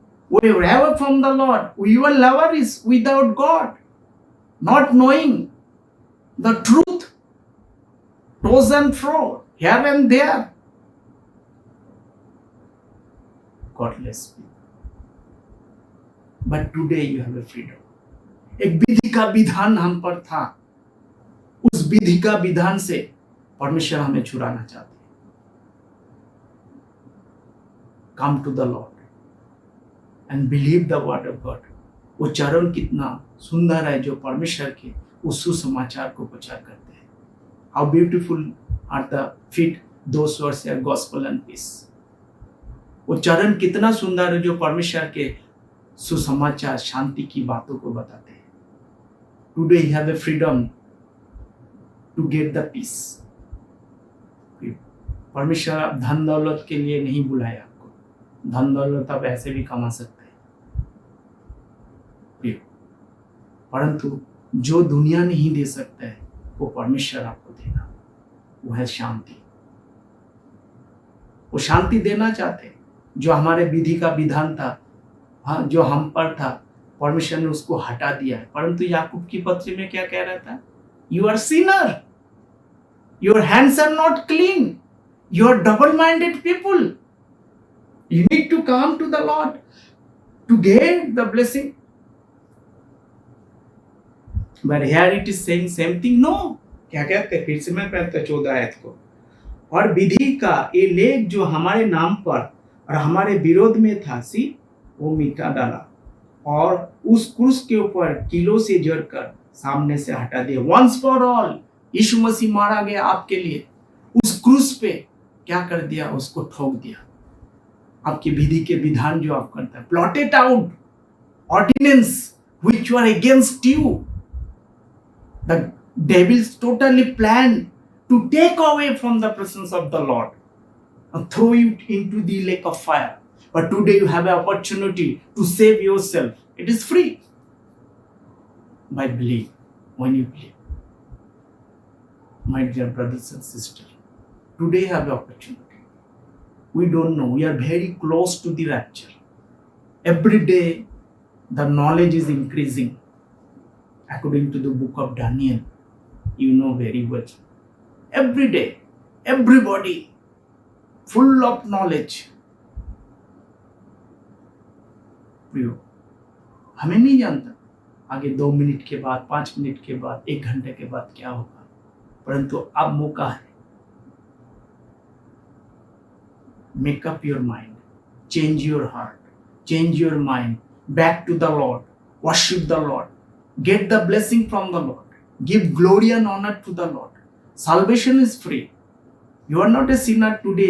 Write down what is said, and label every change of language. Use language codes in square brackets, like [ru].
[en] We were ever from the Lord. We were lovers without God, not knowing the truth, to's and fro, here and there. Godless people. But today you have a freedom. [hi] एक विधि का विधान हम पर था। उस विधि का विधान से परमेश्वर हमें छुड़ाना चाहते हैं। [en] Come to the Lord and believe the word of God. [hi] वो चरण कितना सुंदर है जो परमेश्वर के उस सुसमाचार को प्रचार करते हैं। [en] How beautiful are the feet those who are gospel and peace. [hi] वो चरण कितना सुंदर है जो परमेश्वर के सुसमाचार, शांति की बातों को बताते हैं। [en] Today you have a freedom to get the peace. [hi] परमेश्वर आप धन दौलत के लिए नहीं बुलाया आपको। धन दौलत आप ऐसे भी कमा सकते हैं, परंतु जो दुनिया नहीं दे सकता है वो परमेश्वर आपको देगा। वो है शांति। वो शांति देना चाहते हैं। जो हमारे विधि का विधान था, हाँ, जो हम पर था, परमेश्वर ने उसको हटा दिया है। परंतु याकूब की पत्री में क्या कह रहा था? [en] You are sinner, your hands are not clean, you are double-minded people. You need to come to the Lord to get the blessing. But here it is saying same thing. [hi] No. क्या कहते हैं? फिर से मैं पढ़ता 14 आयत को। और विधि का ये लेख जो हमारे नाम पर और हमारे विरोध में था, वो मिटा डाला और उस क्रूस के ऊपर कीलों से जड़कर सामने से हटा दिया। [en] Once for all, [hi] यीशु मसीह मारा गया आपके लिए। उस क्रूस पे क्या कर दिया? उसको ठोक दिया। आपकी विधि के विधान जो आप करता है, [en] Plotted out ordinance which were against you, the devils totally plan to take away from the presence of the Lord and throw you into the lake of fire. But today you have an opportunity to save yourself. It is free by belief. When you believe, my dear brothers and sisters, today you have the opportunity. We don't know. We are very close to the rapture. Every day the knowledge is increasing. According to the book of Daniel, you know very well. Every day, everybody full of knowledge. [hi] प्रियो, हमें नहीं जानता आगे 2 minute के बाद, 5 minute के बाद, 1 घंटे के बाद क्या होगा, परंतु अब मौका है। [en] Make up your mind, change your heart, change your mind, back to the Lord, worship the Lord, get the blessing from the Lord, give glory and honor to the Lord. Salvation is free. You are not a sinner today.